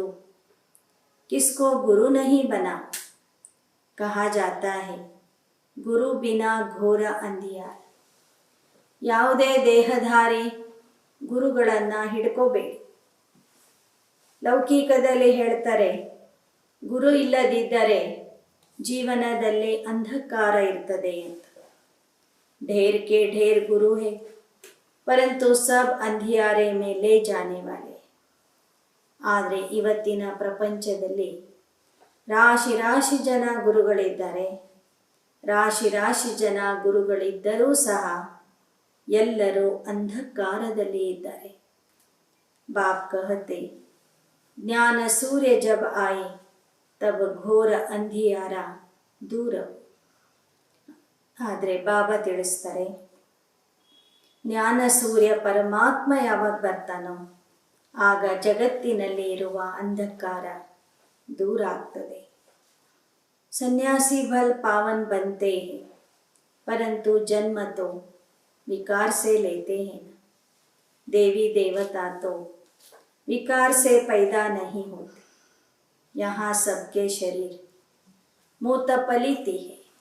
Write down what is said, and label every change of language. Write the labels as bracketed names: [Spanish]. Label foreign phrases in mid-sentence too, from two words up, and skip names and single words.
[Hindi] किसको गुरु नहीं बना कहा जाता है गुरु बिना घोर अंधियार. [Kannada] ಯಾವುದೇ ದೇಹಧಾರಿ ಗುರುಗಳನ್ನು ಹಿಡ್ಕೋಬೇಡಿ. ಲೌಕಿಕದಲ್ಲಿ ಹೇಳ್ತಾರೆ ಗುರು ಇಲ್ಲದಿದ್ದರೆ ಜೀವನದಲ್ಲಿ ಅಂಧಕಾರ ಇರ್ತದೆ ಅಂತ. [Hindi] ढेर के ढेर गुरु है परंतु सब अंधियारे में ले जाने वाले. [Kannada] ಆದರೆ ಇವತ್ತಿನ ಪ್ರಪಂಚದಲ್ಲಿ ರಾಶಿ ರಾಶಿ ಜನ ಗುರುಗಳಿದ್ದಾರೆ. ರಾಶಿ ರಾಶಿ ಜನ ಗುರುಗಳಿದ್ದರೂ ಸಹ ಎಲ್ಲರೂ ಅಂಧಕಾರದಲ್ಲಿ ಇದ್ದಾರೆ. [Hindi] बाप कहते ज्ञान सूर्य जब आये तब घोर अंधियार दूर. [Kannada] ಆದರೆ ಬಾಬಾ ತಿಳಿಸ್ತಾರೆ, ಜ್ಞಾನ ಸೂರ್ಯ ಪರಮಾತ್ಮ ಯಾವಾಗ ಬರ್ತಾನೋ ಆಗ ಜಗತ್ತಿನಲ್ಲಿ ಇರುವ ಅಂಧಕಾರ दूर ಆಗ್ತದೆ. [Hindi] सन्यासी भल पावन बनते हैं परंतु जन्म तो विकार से लेते हैं. देवी देवता तो विकार से पैदा नहीं होते. यहाँ सबके शरीर मूतपलीती है.